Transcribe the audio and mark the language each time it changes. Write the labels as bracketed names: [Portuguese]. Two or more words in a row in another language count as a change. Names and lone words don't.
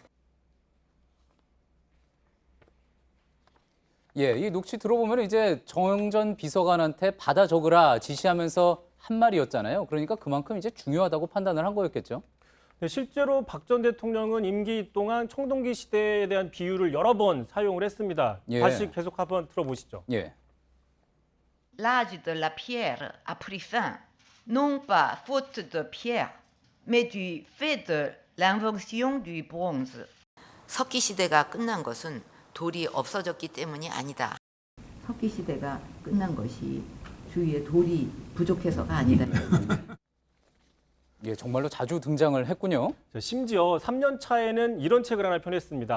[Korean] 예, 이 녹취 들어보면 이제 정전 비서관한테 받아 적으라 지시하면서 한 말이었잖아요. 그러니까 그만큼 이제 중요하다고 판단을 한 거였겠죠. 네, 실제로 박 전 대통령은 임기 동안 청동기 시대에 대한 비유를 여러 번 사용을 했습니다. 예. 다시 계속 한번 들어보시죠. 예. [French] L'âge de la pierre a pris fin, non pas faute de pierre, mais du fait de l'invention du bronze. [Korean] 석기 시대가 끝난 것은 돌이 없어졌기 때문이 아니다. 석기 시대가 끝난 것이 주위에 돌이 부족해서가 아니다. 예, 정말로 자주 등장을 했군요. 심지어 3년 차에는 이런 책을 하나 펴냈습니다.